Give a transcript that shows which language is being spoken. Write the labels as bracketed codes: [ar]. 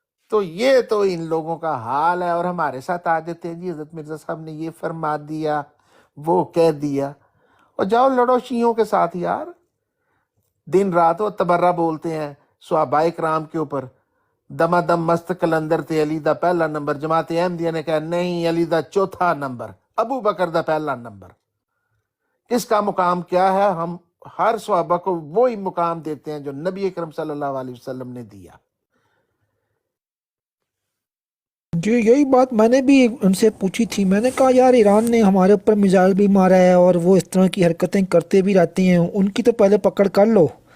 [ur] تو یہ تو ان لوگوں کا حال ہے. اور ہمارے ساتھ آ جاتے ہیں جی حضرت مرزا صاحب نے یہ فرما دیا، وہ کہہ دیا. اور جاؤ لڑو شیعوں کے ساتھ یار. دن رات وہ تبرہ بولتے ہیں صحابہ کرام کے اوپر. [pa] دما دم مست کلندر تے علی دا پہلا نمبر، جماعت احمدیہ نے کہا نہیں علی دا چوتھا نمبر، ابو بکر دا پہلا نمبر. [ur] کس کا مقام کیا ہے؟ ہم ہر صحابہ کو وہی مقام دیتے ہیں جو نبی اکرم صلی اللہ علیہ وسلم نے دیا. جی یہی بات میں نے بھی ان سے پوچھی تھی. میں نے کہا یار ایران نے ہمارے اوپر میزائل بھی مارا ہے اور وہ اس طرح کی حرکتیں کرتے بھی رہتے ہیں، ان کی تو پہلے پکڑ کر لو.